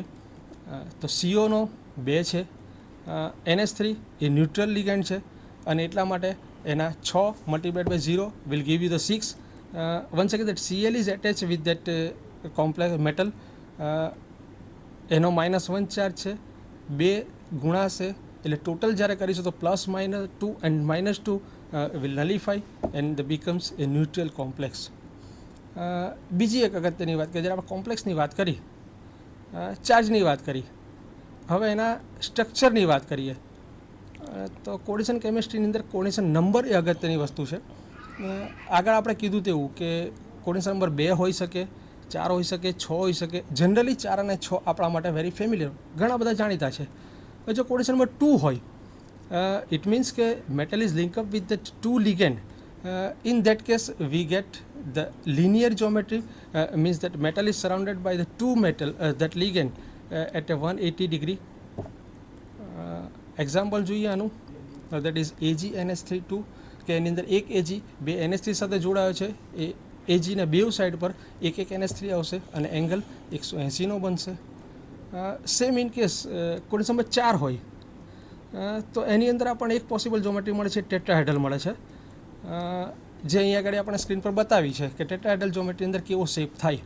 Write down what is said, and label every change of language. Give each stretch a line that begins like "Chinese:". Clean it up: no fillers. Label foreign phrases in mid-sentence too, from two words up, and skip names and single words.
Gujarati: તો CO નો 2 છે, NH3 એ ન્યુટ્રલ લિગેન્ડ છે, અને એટલા માટે એના 6 × 0
English: will give you the
Gujarati: 6.
English: once again that Cl is attach with that complex metal.
Gujarati: એનો -1 ચાર્જ છે, 2 ગુણાશે એટલે ટોટલ જ્યારે કરીશું તો +-2 એન્ડ -2
English: will nullify and becomes a neutral complex.
Gujarati: બીજી એક અગત્યની વાત કે જ્યારે આપણે કોમ્પ્લેક્સની વાત કરી, ચાર્જની વાત કરી, હવે એના સ્ટ્રક્ચરની વાત કરીએ તો કોર્ડિનેશન કેમિસ્ટ્રીની અંદર
English: coordination number
Gujarati: એ અગત્યની વસ્તુ છે. આગળ આપણે કીધું તેવું કે
English: coordination number
Gujarati: 2 હોઈ શકે, 4 હોઈ શકે, 6 હોઈ શકે. જનરલી 4 અને 6 આપણા માટે
English: very familiar,
Gujarati: ઘણા બધા જાણીતા છે. જો
English: coordination number
Gujarati: 2 હોય,
English: it means
Gujarati: કે
English: metal is linked up with the 2 ligand. In that case we get the linear geometry, means that metal is surrounded by the 2 metal that ligand at a 180 degree.
Gujarati: Example જોઈએ આનું,
English: that is
Gujarati: AgNH3 કે એની અંદર એક Ag 2 NH3 સાથે જોડાયો છે. એ Ag ને બેવ સાઈડ પર એક NH3 આવશે અને એંગલ 180 નો બનશે.
English: same in case coordination number
Gujarati: 4 હોય તો એની અંદર આપણને એક
English: possible geometry
Gujarati: મળે છે, ટેટ્રાહેડ્રલ મળે છે, જે અહીંયા આગળ આપણે સ્ક્રીન પર બતાવી છે કે
English: tetrahedral geometry
Gujarati: અંદર કેવો શેપ થાય.